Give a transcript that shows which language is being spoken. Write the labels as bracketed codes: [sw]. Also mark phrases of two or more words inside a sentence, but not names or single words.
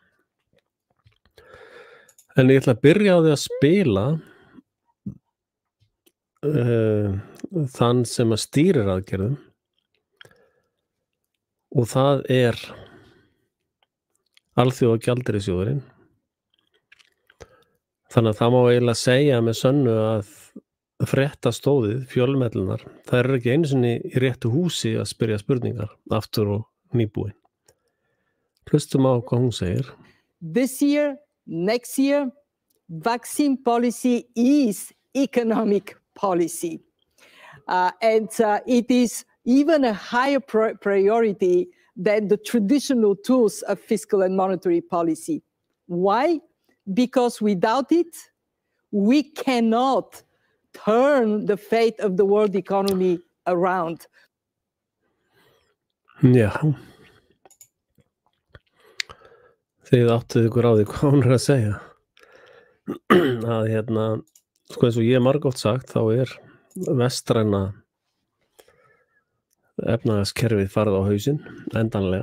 [is] En ég ætla að byrja á því að spila þann sem að stýrir aðgerðum og það er Alþjóðagjaldeyrissjóðurinn. Þannig að það má eiginlega segja með sönnu að fréttastóðið, fjölmiðlarnir, það er ekki einu sinni í réttu húsi að spyrja spurningar aftur og nýbúin. Hlustum á hvað hún segir. [en] This year, next year, vaccine policy is economic policy. And it is even a higher priority than the traditional tools of fiscal and monetary policy. Why? Because without it, we cannot turn the fate of the world economy around. [is] Já. Þið áttuð ykkur á því hvað hún er að segja. Að hérna sko eins og ég margoft sagt, þá er vestræna efnahagskerfið farið á hausinn, endanlega.